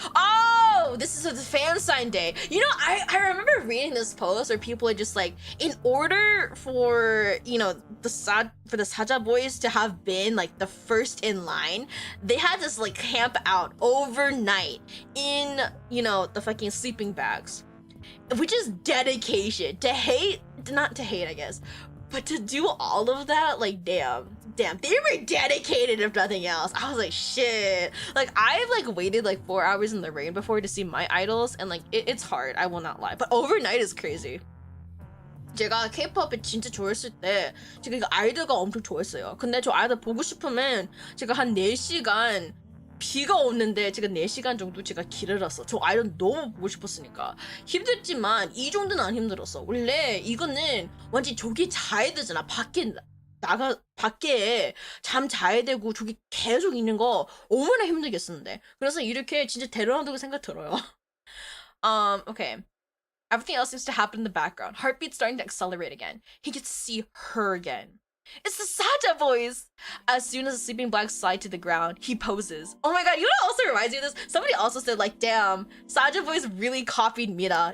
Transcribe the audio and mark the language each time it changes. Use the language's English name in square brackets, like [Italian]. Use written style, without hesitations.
[English] Oh, this is a fan sign day. You know, I remember reading this post where people are just like, in order for, you know, the Saja boys to have been like the first in line, they had to like camp out overnight in, you know, the fucking sleeping bags, which is dedication. Not to hate, I guess, but to do all of that, like, damn, they were dedicated if nothing else. I was like, shit. Like, I've like waited like 4 hours in the rain before to see my idols, and like it's hard, I will not lie, but overnight is crazy. [Korean] 제가 K-팝을 진짜 좋아했을 때 제가 이거 아이돌가 엄청 좋아했어요. 근데 저 아이돌 보고 싶으면 제가 한 4시간 비가 오는데 제가 4시간 정도 제가 길을 갔어. 저 아이돌 너무 보고 싶었으니까. 힘들지만 이 정도는 안 힘들었어. 원래 이거는 완전 저기 자야 되잖아. 밖에 잠 자야 되고 저기 계속 있는 거 얼마나 힘들겠었는데. 그래서 이렇게 진짜 대단하다고 생각 들어요. [English] Okay. Everything else seems to happen in the background. Heartbeat starting to accelerate again. He gets to see her again. It's the Saja boys! As soon as the sleeping blacks slide to the ground, he poses. Oh my god, you know what also reminds me of this? Somebody also said, like, damn, Saja boys really copied Mira.